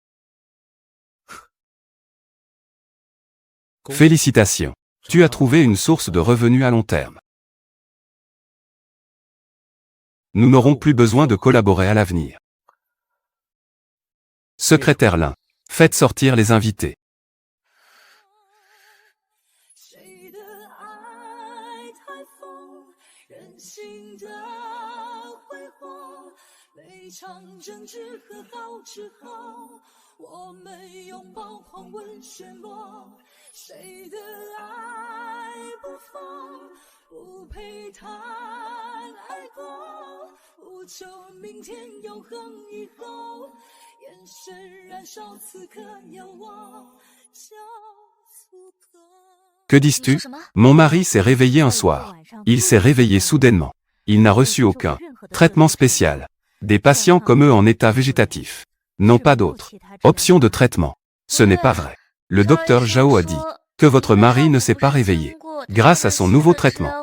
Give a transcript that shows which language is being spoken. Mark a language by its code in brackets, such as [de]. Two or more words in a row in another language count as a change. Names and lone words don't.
[fr] Félicitations. Tu as trouvé une source de revenus à long terme. Nous n'aurons plus besoin de collaborer à l'avenir. Secrétaire Lin, faites sortir les invités. [zh] 谁的爱太疯，任性的挥霍，每场争执和好之后，我们拥抱狂吻暄落。谁的爱不疯，不配谈爱过，不求明天永恒以后，眼神燃烧此刻有我，叫足够。 [fr] Que dis-tu? Mon mari s'est réveillé un soir. Il s'est réveillé soudainement. Il n'a reçu aucun traitement spécial. Des patients comme eux en état végétatif n'ont pas d'autre option de traitement. Ce n'est pas vrai. Le docteur Zhao a dit que votre mari ne s'est pas réveillé grâce à son nouveau traitement.